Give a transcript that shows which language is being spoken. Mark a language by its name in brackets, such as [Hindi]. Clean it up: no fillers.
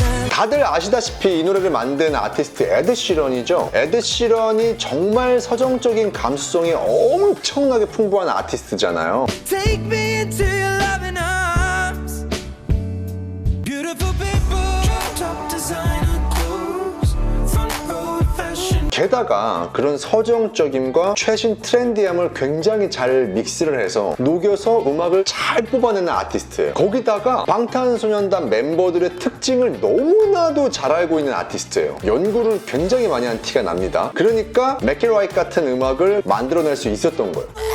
[Korean] 다들 아시다시피 이 노래를 만든 아티스트 에드 시런이죠. 에드 시런이 정말 서정적인 감수성이 엄청나게 풍부한 아티스트잖아요. [English] Take me into your loving arms. Beautiful people, top designer clothes, front row fashion. [Korean] 게다가 그런 서정적임과 최신 트렌디함을 굉장히 잘 믹스를 해서 녹여서 음악을 잘 뽑아내는 아티스트예요. 거기다가 방탄소년단 멤버들의 특징을 너무나도 잘 알고 있는 아티스트예요. 연구를 굉장히 많이 한 티가 납니다. 그러니까 Make It Right 같은 음악을 만들어낼 수 있었던 거예요.